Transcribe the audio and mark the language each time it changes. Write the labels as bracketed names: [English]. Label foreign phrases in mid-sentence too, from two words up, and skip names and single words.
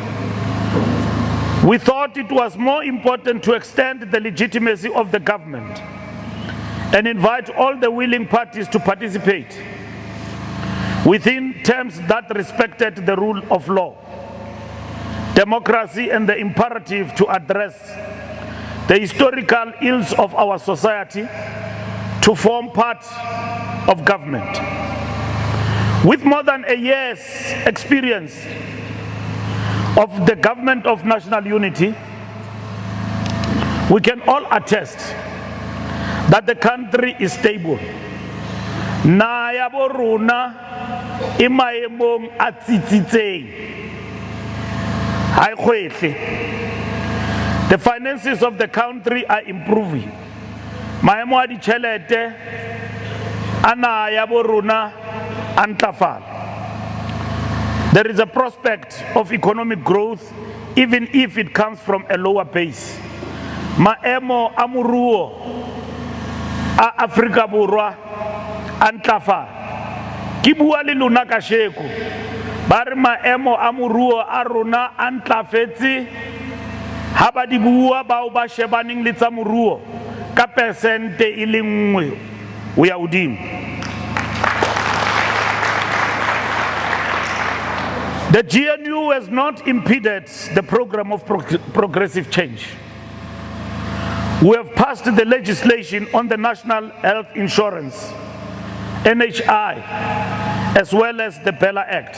[English] We thought it was more important to extend the legitimacy of the government and invite all the willing parties to participate within terms that respected the rule of law, democracy, and the imperative to address the historical ills of our society to form part of government. With more than a year's experience of the government of national unity, we can all attest that the country is stable. [Southern Sotho] Na ya bo rona e maemong a tsitsitseng. Ha e kgwetle. [English] The finances of the country are improving. [Southern Sotho] Maemo a ditjhelete ana ya bo rona a ntlafala. [English] There is a prospect of economic growth even if it comes from a lower base. [Southern Sotho] Maemo a moruo a Afrika Borwa a ntlafala. Ke bua le lona kasheko ba re maemo a moruo a rona a ntlafetse ha ba di bua bao ba shebaneng le tsa moruo ka persente e le nngwe o ya hodimo. [English] The GNU has not impeded the program of progressive change. We have passed the legislation on the National Health Insurance, NHI, as well as the Bella Act.